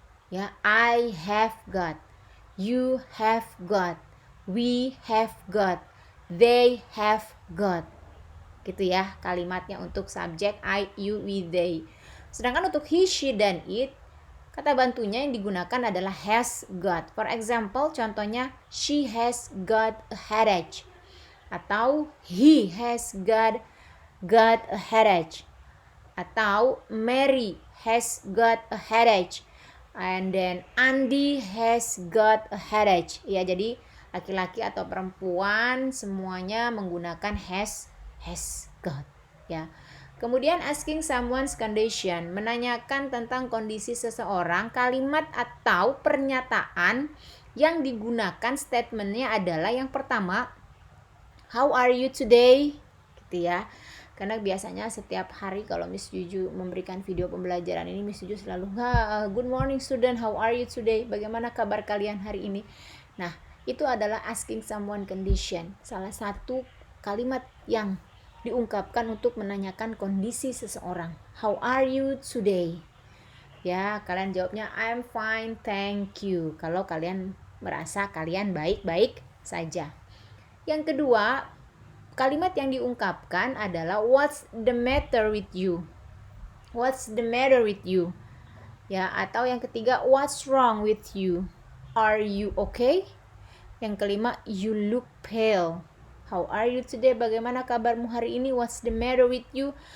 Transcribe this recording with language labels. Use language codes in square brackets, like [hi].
[en] Ya, I have got, you have got, we have got, they have got. [id] Gitu ya kalimatnya untuk subjek I, you, we, they. Sedangkan untuk he, she, dan it, kata bantunya yang digunakan adalah has got. [en] For example, contohnya she has got a headache, atau he has got a headache, atau Mary has got a headache, and then Andy has got a headache. [id] Ya, jadi laki-laki atau perempuan semuanya menggunakan has got ya. Kemudian [en] asking someone's condition, [id] menanyakan tentang kondisi seseorang. Kalimat atau pernyataan yang digunakan, statementnya adalah yang pertama, [en] how are you today? [id] Gitu ya. Karena biasanya setiap hari kalau Miss Juju memberikan video pembelajaran ini, Miss Juju selalu, [en] good morning student, how are you today? [id] Bagaimana kabar kalian hari ini? Nah, itu adalah [en] asking someone condition. [id] Salah satu kalimat yang diungkapkan untuk menanyakan kondisi seseorang. [en] How are you today? [id] Ya, kalian jawabnya [en] I'm fine, thank you. [id] Kalau kalian merasa kalian baik-baik saja. Yang kedua, kalimat yang diungkapkan adalah [en] what's the matter with you? What's the matter with you? Ya, [id] atau yang ketiga, [en] what's wrong with you? Are you okay? [id] Yang kelima, [en] you look pale. How are you today? [id] Bagaimana kabarmu hari ini? [en] What's the matter with you?